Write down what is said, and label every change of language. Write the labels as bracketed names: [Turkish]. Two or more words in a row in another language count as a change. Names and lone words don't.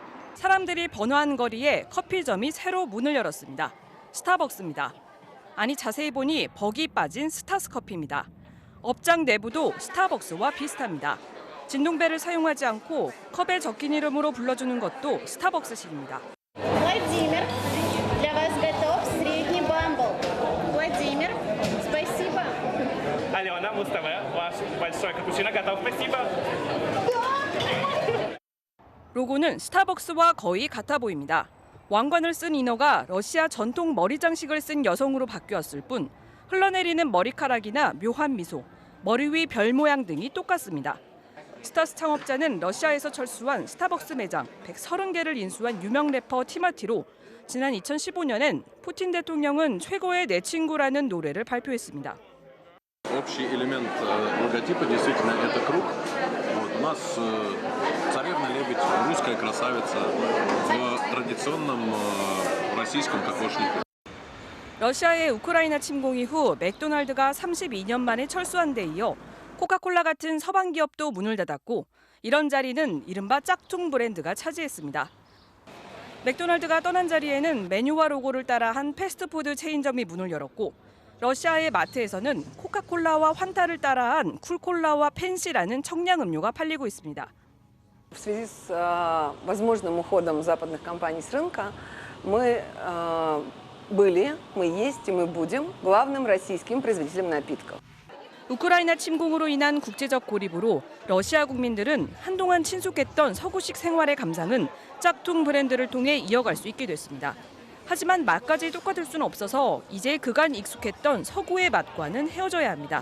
[Korean] 사람들이 번화한 거리에 커피점이 새로 문을 열었습니다. 스타벅스입니다. 아니 자세히 보니 벅이 빠진 스타스 커피입니다. 업장 내부도 스타벅스와 비슷합니다. 진동벨을 사용하지 않고 컵에 적힌 이름으로 불러주는 것도 스타벅스식입니다. [Russian] Владимир, для вас готов средний бамбл. Владимир, спасибо. Алена, Мустафа, ваш большой капучино готов, спасибо. [Korean] 로고는 스타벅스와 거의 같아 보입니다. 왕관을 쓴 인어가 러시아 전통 머리 장식을 쓴 여성으로 바뀌었을 뿐 흘러내리는 머리카락이나 묘한 미소, 머리 위 별 모양 등이 똑같습니다. 스타스 창업자는 러시아에서 철수한 스타벅스 매장 130개를 인수한 유명 래퍼 티마티로 지난 2015년엔 푸틴 대통령은 최고의 내 친구라는 노래를 발표했습니다. [Russian] Общий элемент логотипа действительно это круг. У нас царевна-лебедь, русская красавица в традиционном российском кокошнике. [Korean] 러시아의 우크라이나 침공 이후 맥도날드가 32년 만에 철수한 데 이어 코카콜라 같은 서방 기업도 문을 닫았고 이런 자리는 이른바 짝퉁 브랜드가 차지했습니다. 맥도날드가 떠난 자리에는 메뉴와 로고를 따라한 패스트푸드 체인점이 문을 열었고 러시아의 마트에서는 코카콜라와 환타를 따라한 쿨콜라와 펜시라는 청량 음료가 팔리고 있습니다. [Russian] В связи с возможным уходом западных компаний с рынка мы были, мы есть и мы будем главным российским производителем напитков. [Korean] 우크라이나 침공으로 인한 국제적 고립으로 러시아 국민들은 한동안 친숙했던 서구식 생활의 감상은 짝퉁 브랜드를 통해 이어갈 수 있게 됐습니다. 하지만 맛까지 똑같을 수는 없어서 이제 그간 익숙했던 서구의 맛과는 헤어져야 합니다.